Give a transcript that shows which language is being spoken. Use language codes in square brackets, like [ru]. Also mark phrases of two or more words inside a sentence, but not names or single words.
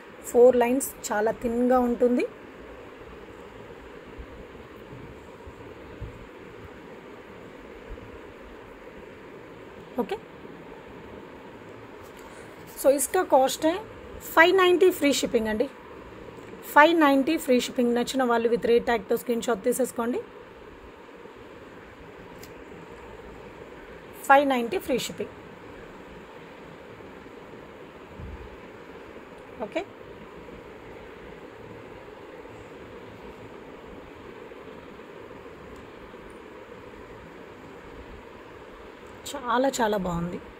[te] 4 లైన్స్ చాలా థిన్గా ఉంటుంది. [en] okay so [hi] इसका कॉस्ट है 590 फ्री [te] शिपिंग अंडी 590 [en] free shipping [te] नच्चिన వాళ్ళు [en] with rate tag [te] తో [en] screen shot [te] తీసేసుకోండి 590 [en] free shipping okay [te] చాలా చాలా బాగుంది.